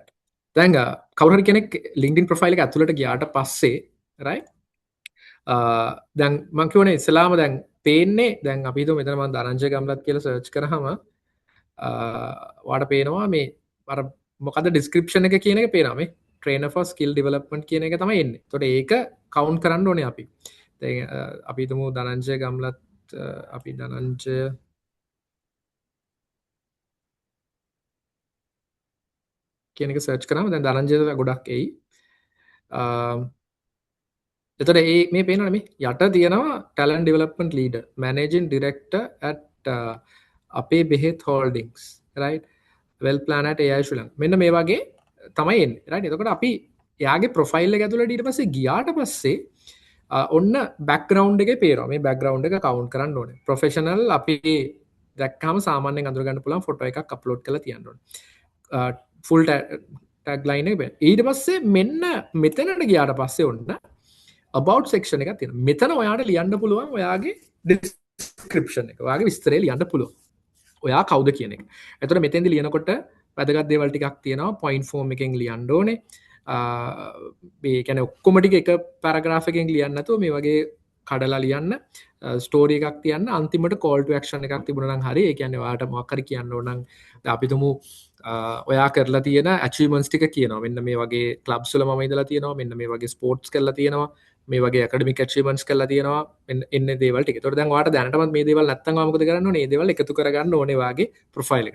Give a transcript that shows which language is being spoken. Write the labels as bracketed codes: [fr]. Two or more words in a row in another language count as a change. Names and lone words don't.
[si] දැන් කවුරු හරි කෙනෙක් LinkedIn profile එක ඇතුළට ගියාට පස්සේ රයිට් දැන් මං කියවනේ ඉස්සලාම දැන් පේන්නේ දැන් අපි හිතමු මෙතන මම ධනංජය ගම්ලත් කියලා සර්ච් කරාම ඔයාට පේනවා මේ අර මොකද ඩිස්ක්‍රිප්ෂන් එක කියන එක පේනවා මේ [en] trainer for skill development [si] කියන එක තමයි එන්නේ. එතකොට ඒක කවුන්ට් කරන්න ඕනේ අපි. දැන් අපි හිතමු ධනංජය ගම්ලත් අපි ධනංජය කියන එක සර්ච් කරාම දැන් ධනංජය ගොඩක් එයි. එතකොට මේ පේනවනේ මේ යට තියෙනවා [en] talent development leader managing director at [si] අපේ බෙහෙත් [en] holdings right well plan at [si] AI ශ්‍රී ලංකා මෙන්න මේ වගේ තමයි එන්නේ right එතකොට අපි එයාගේ ප්‍රොෆයිල් එක ඇතුළට ඊට පස්සේ ගියාට පස්සේ ඔන්න බෑග්ග්‍රවුන්ඩ් එකේ පේනවා මේ බෑග්ග්‍රවුන්ඩ් එක කවුන්ට් කරන්න ඕනේ ප්‍රොෆෙෂනල් අපි දැක්කම සාමාන්‍යයෙන් අඳුර ගන්න පුළුවන් ෆොටෝ එකක් අප්ලෝඩ් කරලා තියන්න ඕනේ [en] full tag line [si] එක ඊට පස්සේ මෙන්න මෙතනට ගියාට පස්සේ ඔන්න [en] about section [si] එකක් තියෙනවා. මෙතන ඔයාට ලියන්න පුළුවන් ඔයාගේ description එක. ඔයාගේ විස්තරය ලියන්න පුළුවන්. ඔයා කවුද කියන එක. එතකොට මෙතෙන්දි ලියනකොට වැදගත් දේවල් ටිකක් තියෙනවා. [en] point form [si] එකෙන් ලියන්න ඕනේ. මේ කියන්නේ ඔක්කොම ටික එක paragraph එකෙන් ලියන්න නැතුව මේ වගේ කඩලා ලියන්න. ස්ටෝරි එකක් තියන්න අන්තිමට [en] call to action [si] එකක් තිබුණා නම් හරි. ඒ කියන්නේ ඔයාට මොකක් හරි කියන්න ඕන නම් අපි තුමු ඔයා කරලා තියෙන achievements ටික කියනවා. මෙන්න මේ වගේ clubs වල මම ඉඳලා තියෙනවා. මෙන්න මේ වගේ sports කරලා තියෙනවා. මේ වගේ [en] academic achievements [si] කරලා තියෙනවා එන්න දේවල් ටික. ඒතකොට දැන් ඔයාලට දැනටමත් මේ දේවල් නැත්තම් ඔයා මොකද කරන්න ඕනේ? මේ දේවල් එකතු කරගන්න ඕනේ ඔයාගේ ප්‍රොෆයිල් එකට.